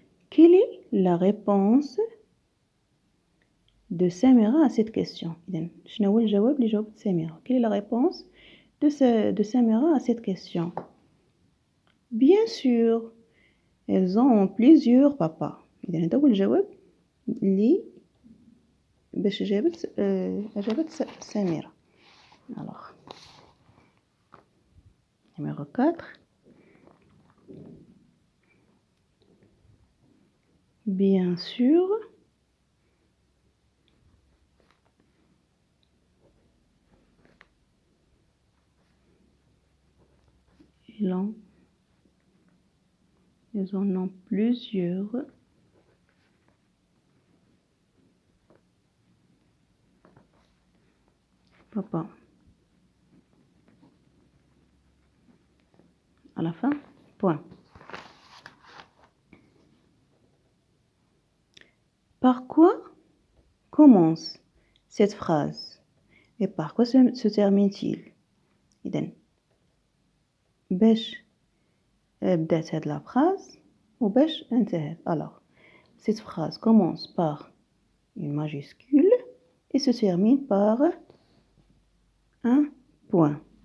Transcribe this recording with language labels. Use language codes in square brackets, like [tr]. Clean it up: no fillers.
[fr] Quelle est la réponse de Samira à cette question? [ar] إذن شنو هو الجواب اللي جاوبت سميرة؟ [fr] Quelle est la réponse de Samira à cette question? Bien sûr, elles ont plusieurs papas. [ar] إذن هذا هو الجواب اللي باش أجابت سميرة. [fr] Alors, numéro 4. Bien sûr, ils en ont plusieurs papas. À la fin, point. Par quoi commence cette phrase et par quoi se termine-t-il? [ar] إذن باش بدات هاد [fr] la phrase [ar] وباش انتهت. [fr] Alors, cette phrase commence par une majuscule et se termine par un point.